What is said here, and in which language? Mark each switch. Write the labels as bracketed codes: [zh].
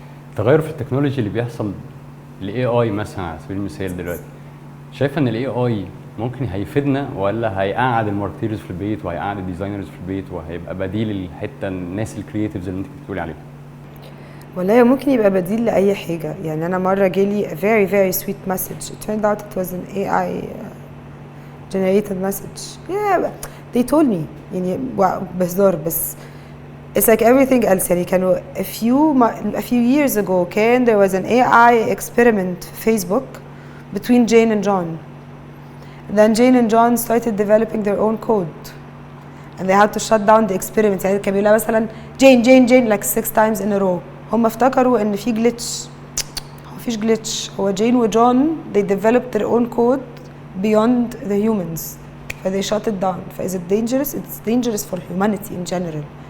[ar] التغير في التكنولوجي اللي بيحصل، الاي اي مثلا على سبيل المثال دلوقتي، شايفه ان الاي اي ممكن هيفيدنا ولا هيقعد الماركتيرز في البيت وهيقعد الديزاينرز في البيت وهيبقى بديل الحته الناس الكرييتيفز اللي انت كنت بتقولي عليهم؟ والله ممكن يبقى بديل لاي حاجه. يعني انا مره جالي [en] a very very sweet message. It turned out it was an AI generated message. Yeah, they told me [ar] يعني بهزار بس [en] it's like everything else. [ar] يعني كانوا [en] a few years ago كان there was an AI experiment في Facebook between Jane and John. Then Jane and John started developing their own code and they had to shut down the experiment. [ar] يعني كان بيقولها مثلا [en] Jane like 6 times in a row. [ar] هم افتكروا ان في glitch. هو مفيش glitch. [en] هو Jane و John they developed their own code beyond the humans. ف they shut it down. ف is it dangerous? It's dangerous for humanity in general.